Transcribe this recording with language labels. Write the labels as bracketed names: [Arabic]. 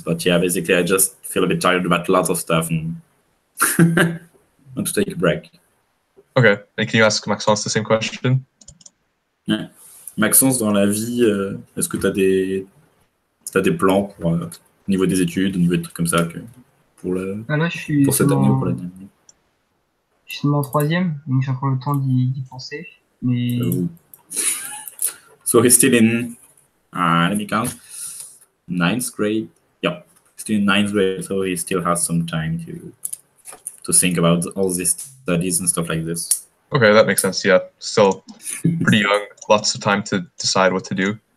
[English] But yeah, basically, I just feel a bit tired about lots of stuff and want to take a break. Okay, and can you ask Maxence the same question? Yeah. [French] Maxence, dans la vie, est-ce que tu as des plans pour, au niveau des études, au niveau des trucs comme ça pour cette année ou pour l'année? Je suis seulement en troisième, donc j'ai encore le temps d'y penser. Mais... [English] So he's still in, let me count, 9th grade. Yeah, still in 9th grade, so he still has some time to think about all these studies and stuff like this. Okay, that makes sense. Yeah, still pretty young, lots of time to decide what to do.